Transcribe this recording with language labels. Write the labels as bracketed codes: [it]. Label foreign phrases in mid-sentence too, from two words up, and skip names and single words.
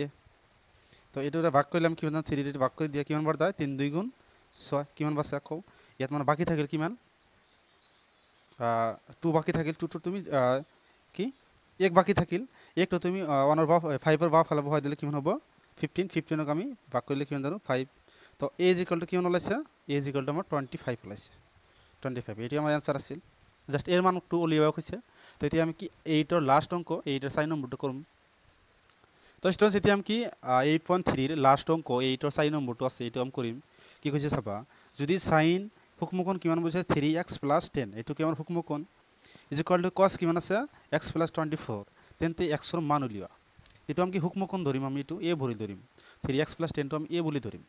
[as] তো এইটো ভাগ কৰিলাম কিমান জানো 3 দিয়ে ভাগ কৰি দিয়া, কিমান বাৰ যায় 3 2 গুণ 6, কিমান বাছে আকৌ ইয়াত মানে বাকী থাকিল কিমান 2 বাকী থাকিল, 2 টো তুমি কি 1 বাকী থাকিল, 1 টো তুমি 1 বা 5 এর বা ফালে বহাই দিলে কিমান হ'ব 15, 15ক আমি ভাগ কৰিলে কিমান জানো 5। তো [en] a is equal to [as] কিমান ওলাইছে, [en] a is equal to [as] আমাৰ 25 ওলাইছে, 25 এটি আমার অ্যান্সার আছিল। জাস্ট এর মানটো উলিয়াব খুঁজছে। তো এতিয়া আমি কি 8 লাস্ট অঙ্ক, 8 4 নম্বরটা করুম। তো স্টুডেন্টস এতিয়া আমি কি 8.3 লাস্ট অঙ্ক 8 4 নম্বরটো আছে, এইটো আমি কৰিম। কি কৈছে চাবা, যদি সাইন সূক্ষ্মকোণ কিমান বুঝে 3x + 10, এইটো কি আমাৰ সূক্ষ্মকোণ [en] is equal to [as] কস কিমান আছে x + 24, তেন্তে x এর মান উলিওয়া। এইটো আমি কি সূক্ষ্মকোণ ধরিম, আমি এইটো a বুলি ধরিম, 3x + 10 টো আমি a বুলি ধরিম।